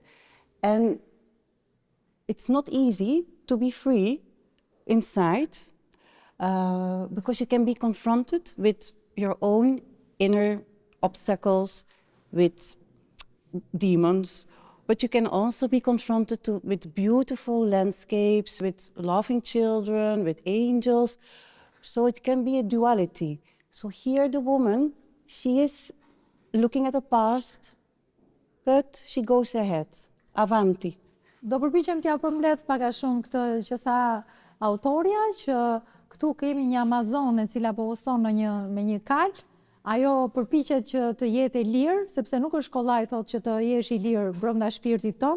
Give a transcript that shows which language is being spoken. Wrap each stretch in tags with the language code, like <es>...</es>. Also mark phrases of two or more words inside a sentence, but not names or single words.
<en>And it's not easy to be free inside because you can be confronted with your own inner obstacles, with demons, but you can also be confronted with beautiful landscapes, with laughing children, with angels. So it can be a duality. So here the woman, she is looking at the past, but she goes ahead, avanti.</en> <sq>Do përpiqem t'ja përmbledh pak a shumë këtë që tha autorja, që këtu kemi një Amazone e cila po uson me një kal. Ajo përpiqet që të jetë e lirë, sepse nuk është kollaj thotë që të jesh i lirë brenda shpirtit tënd.</sq>